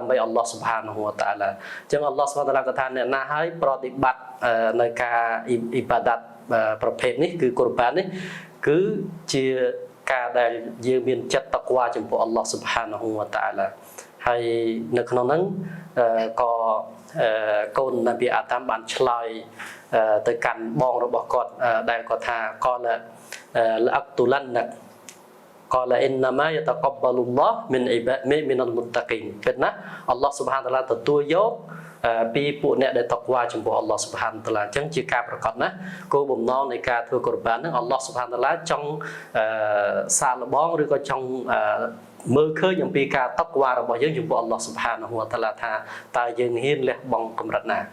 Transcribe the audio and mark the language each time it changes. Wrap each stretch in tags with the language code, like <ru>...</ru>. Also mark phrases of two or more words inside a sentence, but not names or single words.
<km>ដើម្បីអល់ឡោះស៊ុបហានវតាឡាអញ្ចឹងអល់ឡោះស៊ុបហានវតាឡាក៏ថាអ្នកណាហើយប្រតិបត្តិនៅការអ៊ីបាដាតប្រភេទនេះគឺកុរបាននេះគឺជាការដែលយើងមានចិត្តតក្វាចំពោះអល់ឡោះស៊ុបហានវតាឡាហើយនៅក្នុងហ្នឹងក៏កូននប៊ីអាដាមបានឆ្លើយទៅកាន់បងរបស់គាត់ដែលគាត់ថា</km> <ar>قال لأقتلنك قال إنما يتقبل الله من المتقين</ar> <km>គឺណាអល់ឡោះ سبحانه តាឡាទទួលយកពីពួកអ្នកដែលតក្វាចំពោះអល់ឡោះ سبحانه តាឡាអញ្ចឹងជាការប្រកាសណាគោលបំណងនៃការធ្វើកុរបានហ្នឹងអល់ឡោះ سبحانه តាឡាចង់សាកល្បងឬក៏ចង់មើលឃើញអំពីការតក្វារបស់យើងចំពោះអល់ឡោះ سبحانه តាឡាថាតើយើងហ៊ានលះបង់កម្រិតណា</km>